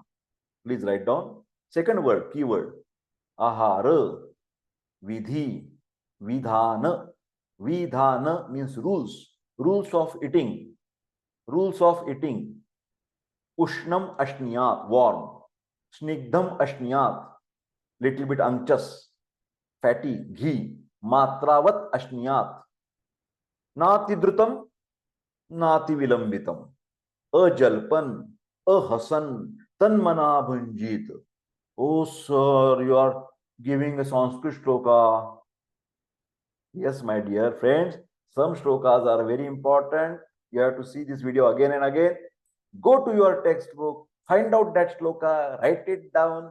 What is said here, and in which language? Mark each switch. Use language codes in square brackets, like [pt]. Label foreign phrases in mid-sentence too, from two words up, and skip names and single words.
[en] Please write down. Second word, keyword. [sa] Ahara, Vidhi, Vidhana. [en] Vidhana means rules. Rules of eating. [sa] Rules of eating. Ushnam Ashniyat, warm. Snigdham Ashniyat, [en] little bit anxious. Fatty, ghee. [sa] Matravat Ashniyat. Nati Drutam, Nati Vilambitam. Ajalpan, Ahasan, Tanmana Bhanjit. [en] Oh, sir, you are giving a Sanskrit shloka. Yes, my dear friends, some shlokas are very important. You have to see this video again and again. Go to your textbook, find out that shloka, write it down.